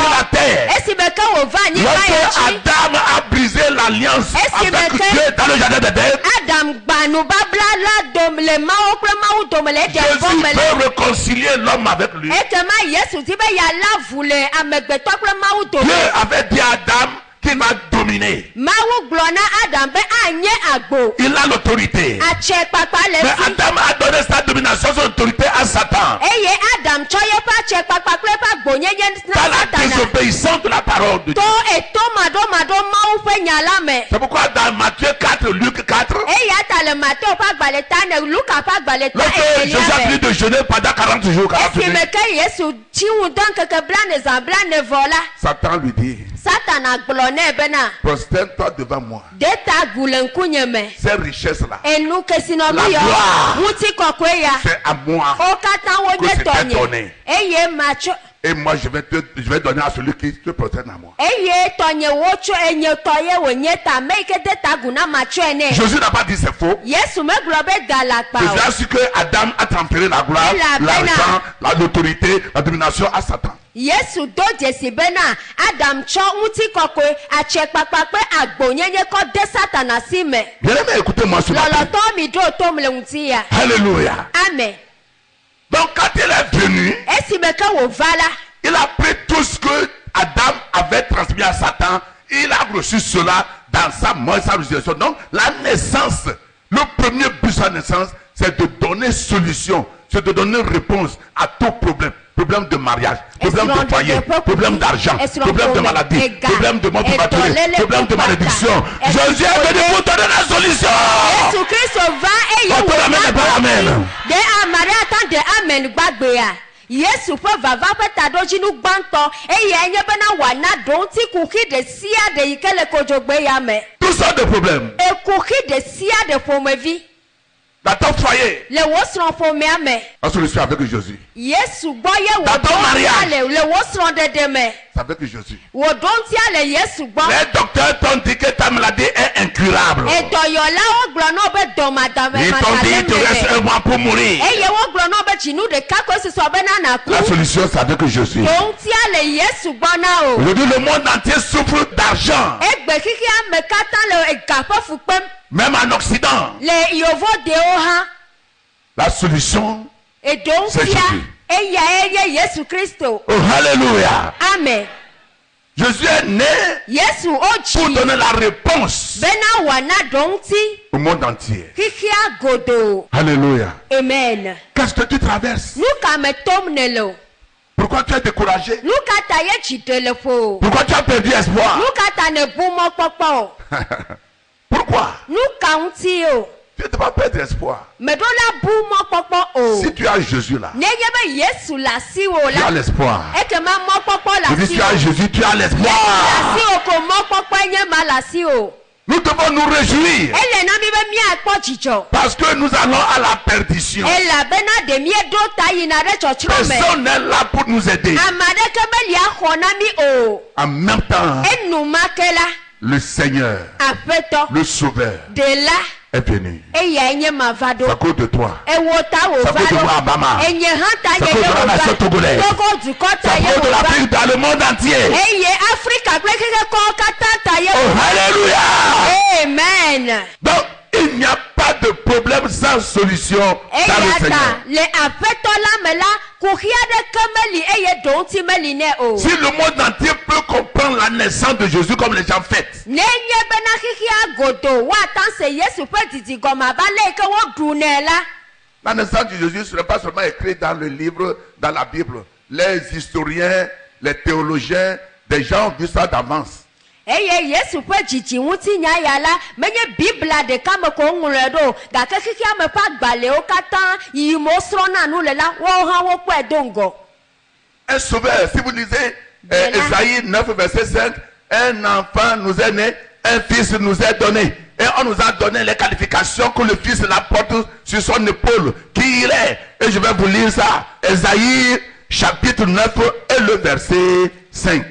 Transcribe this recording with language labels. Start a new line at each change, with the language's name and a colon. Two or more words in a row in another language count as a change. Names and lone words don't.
Ewe: gbãtɔ.
French: terre.
Ewe: Esime ke wòva anyigba ya
French: Lorsque
Ewe: dzi.
French: Adam a brisé la l'alliance Est-ce que avec quelqu'un- Dieu dans le jardin d'Éden,
Ewe: Adam gbanu babla la dom le mawo kple mawu dome le de
French: Jésus
Ewe: vɔ me le.
French: veut réconcilier l'homme avec lui.
Ewe: Ekema Yesu di be yala vu le amegbetɔ kple mawu dome.
French: Dieu avait dit à Adam qu'il va dominer.
Ewe: Mawu gblɔ na Adam be anye agbo.
French: Il a l'autorité.
Ewe: Atse kpakpa le
French: Mais
Ewe: fi.
French: Adam a donné sa domination, son autorité à Satan.
Ewe: Eye Adam tsɔ yeƒe atse kpakpa kple eƒe agbonyenye
French: Par
Ewe: na la Satana.
French: désobéissance de la parole de
Ewe: To
French: Dieu.
Ewe: eto maɖomaɖo mawu ƒe nya la me.
French: C'est pourquoi dans Matthieu 4, Luc 4,
Ewe: Eya ta le Mateo ƒe agbalẽ ta ne Luka ƒe agbalẽ ta
French: lorsque Jésus a fini
Ewe: evelia me.
French: de jeûner pendant 40 jours, 40
Ewe: Esi
French: nuits,
Ewe: me ke Yesu tsi ŋu dɔ ŋkeke blaene-zã blaene-vɔ la.
French: Satan lui dit,
Ewe: Satana gblɔ nɛ bena
French: prosterne-toi devant moi.
Ewe: de ta gu le ŋkunye me.
French: Ces richesses-là,
Ewe: Enu kesinɔnu
French: La
Ewe: yɔ
French: gloire.
Ewe: ŋuti kɔkɔe ya.
French: c'est à moi.
Ewe: Wo katã wo
French: Que
Ewe: nye
French: c'était
Ewe: tɔnye.
French: donné.
Ewe: Eye matsɔ
French: Et moi, je vais donner à celui qui te prosterne à moi.
Ewe: eye tɔnye wotsɔ enye tɔ ye wònye ta me yi ke de ta gu na matsɔe nɛ.
French: Jésus n'a pas dit c'est faux.
Ewe: Yesu megblɔ be galakpa
French: Jésus
Ewe: o.
French: a su que Adam a transféré la gloire, Et la l'argent, l'autorité, la domination à Satan.
Ewe: Yesu do dzesi bena Adam tsɔ ŋuti kɔkɔe atse kpakpa kple agbonyenye kɔ de Satana si me.
French: Bien aimé, écoutez-moi ce matin.
Ewe: Lɔlɔtɔ mi ɖo tom le ŋuti ya.
French: Alléluia. Amen. Donc quand il est venu,
Ewe: Esime ke wòva la.
French: il a pris tout ce que Adam avait transmis à Satan. Il a reçu cela dans sa mort et sa résurrection. Donc la naissance, le premier but de sa naissance, c'est de donner solution, c'est de donner réponse à tout problème. Problème de mariage, problème de foyer, problème d'argent, problème de maladie, problème de mort prématurée, problème de malédiction. Jésus est venu pour donner la solution.
Ewe: Yesu Kristo va eye
French: Quand on amène, pas amen.
Ewe: de amare ata de amen gbagbe ya. Yesu ƒe vava ƒe taɖodzinu gbãtɔ eye enye bena wòana ɖoŋti kuxi ɖe sia ɖe yi ke le kodzogbe ya me.
French: Tout ça de problème.
Ewe: Ekuxi ɖe sia ɖe ƒomevi
French: Dans ton foyer,
Ewe: le wo srɔ̃ƒomea me.
French: la solution avec Jésus.
Ewe: Yesu gbɔ ye
French: Dans ton mariage.
Ewe: le wo srɔ̃ɖeɖe me.
French: C'est avec Jésus.
Ewe: Wò ɖoŋtia le Yesu gbɔ.
French: Les docteurs t'ont dit que ta maladie est incurable.
Ewe: Edɔyɔlawo gblɔ na wo be dɔmadame
French: Ils t'ont dit il te reste un mois pour mourir.
Ewe: eye wogblɔ na wo be dzinu ɖeka koe susɔ bena naku.
French: La solution c'est avec Jésus.
Ewe: Ɖoŋtia le Yesu gbɔ na o.
French: Aujourd'hui le monde entier souffre d'argent.
Ewe: Egbe xixia me katã le ega ƒe fu kpem
French: Même en Occident.
Ewe: le yovo ɖewo hã.
French: La solution. C'est
Ewe: Eɖoŋtia
French: Jésus.
Ewe: eyae nye Yesu Kristo.
French: Oh alléluia. Amen. Jésus est né
Ewe: Yesu
French: pour
Ewe: wodzi
French: donner la réponse
Ewe: bena wòana ɖoŋti
French: au monde entier.
Ewe: xixia godo.
French: Alléluia. Amen. Qu'est-ce que tu traverses?
Ewe: Nu ka me tom ne le o?
French: Pourquoi tu es découragé?
Ewe: Nu ka ta ye tsitre le ƒo o?
French: Pourquoi tu as perdu espoir?
Ewe: Nu ka ta ne bu mɔkpɔkpɔ o?
French: Pourquoi?
Ewe: Nu ka ŋuti o?
French: Tu ne dois pas perdre espoir.
Ewe: Meɖo la bu mɔkpɔkpɔ o.
French: Si tu as Jésus là,
Ewe: Nenye be Yesu le asiwò
French: tu as
Ewe: la,
French: l'espoir.
Ewe: ekema mɔkpɔkpɔ le
French: Je dis, tu as
Ewe: asiwò.
French: Jésus, tu as
Ewe: Le
French: l'espoir.
Ewe: asiwò ko mɔkpɔkpɔ nye ma le asiwò.
French: Nous devons nous réjouir
Ewe: Ele na mi be miakpɔ dzidzɔ.
French: parce que nous allons à la perdition.
Ewe: Elabena ɖe mieɖo ta yina ɖe tsɔtsrɔ̃ me.
French: Personne n'est là pour nous aider.
Ewe: Ame aɖeke meli axɔ na mi o.
French: En même temps,
Ewe: Enumake la,
French: le Seigneur,
Ewe: Aƒetɔ,
French: le Sauveur,
Ewe: Ɖela,
French: est venu.
Ewe: eyae nye ma va
French: C'est à
Ewe: ɖo.
French: cause de toi.
Ewe: Ewo ta wò
French: C'est à
Ewe: va
French: cause de moi,
Ewe: ɖo. Abama. Enye hã ta
French: C'est à
Ewe: nye
French: cause
Ewe: ye
French: de la
Ewe: wò
French: nation
Ewe: va.
French: togolaise.
Ewe: Togo dukɔ
French: C'est
Ewe: ta
French: à
Ewe: ye
French: cause de
Ewe: wò va.
French: l'Afrique dans le monde entier.
Ewe: Eye Afrika kple xexekɔ katã ta ye
French: Oh,
Ewe: wò va.
French: alléluia. Amen. Donc, il n'y a pas de problème sans solution dans le
Ewe: Eya
French: Seigneur.
Ewe: ta le Aƒetɔ la me la kuxi aɖeke meli eye ɖoŋti meli nɛ o.
French: Si le monde entier peut comprendre la naissance de Jésus comme les gens fêtent,
Ewe: Nenye bena xixia godo woata se Yesu ƒe dzidzigɔme abe ale yi ke woɖu nɛ la.
French: la naissance de Jésus ne serait pas seulement écrite dans le livre, dans la Bible. Les historiens, les théologiens, des gens ont vu ça d'avance.
Ewe: Eye Yesu ƒe dzidzi ŋutinya ya la menye Biblia ɖeka me ko ŋlɔe ɖo gake xixia me ƒe agbalẽwo katã yi me wosrɔ̃na nu le la woawo hã wokpɔe do ŋgɔ.
French: Un sauveur, si vous lisez Voilà. Esaïe 9, verset 5, un enfant nous est né, un fils nous est donné. Et on nous a donné les qualifications que le fils la porte sur son épaule. Qui il est? Et je vais vous lire ça. Esaïe chapitre 9 et le verset 5.